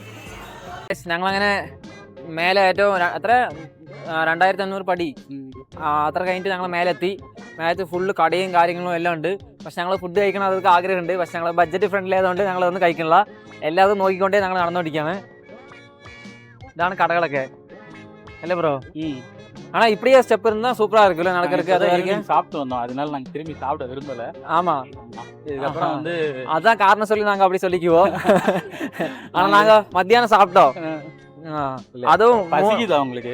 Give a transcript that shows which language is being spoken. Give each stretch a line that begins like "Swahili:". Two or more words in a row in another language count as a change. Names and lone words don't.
Malayalam: ഞങ്ങളങ്ങനെ മേലെ ഏറ്റവും എത്ര 2500 പടി അത്ര കഴിഞ്ഞിട്ട് ഞങ്ങൾ മേലെത്തി. മേലത്ത് ഫുള്ള് കടയും കാര്യങ്ങളും എല്ലാം ഉണ്ട്. പക്ഷെ ഞങ്ങൾ ഫുഡ് കഴിക്കണം അതൊക്കെ ആഗ്രഹമുണ്ട്. പക്ഷെ ഞങ്ങൾ
English: budget friendly
Malayalam: ആയതുകൊണ്ട് ഞങ്ങളൊന്നും കഴിക്കണില്ല. എല്ലാതും നോക്കിക്കൊണ്ടേ ഞങ്ങൾ നടന്നുകൊണ്ടിരിക്കുകയാണ്. ഇതാണ് കടകളൊക്കെ.
Tamil: இல்ல ப்ரோ. ஆனா இப்படியே ஸ்டெப் இருந்தா சூப்பரா இருக்குல்ல நடக்கிறதுக்கு. அது வரைக்கும் சாப்பிட்டு வந்தோம், அதனால நாங்க திரும்பி சாப்பிட விரும்பல. ஆமா, இதுக்கப்புறம் வந்து அதான் காரணம் சொல்லி நாங்க அப்படி சொல்லிக்குவோம். ஆனா நாங்க மத்தியானம் சாப்பிட்டோம். அதுவும் பசிக்குதா உங்களுக்கு?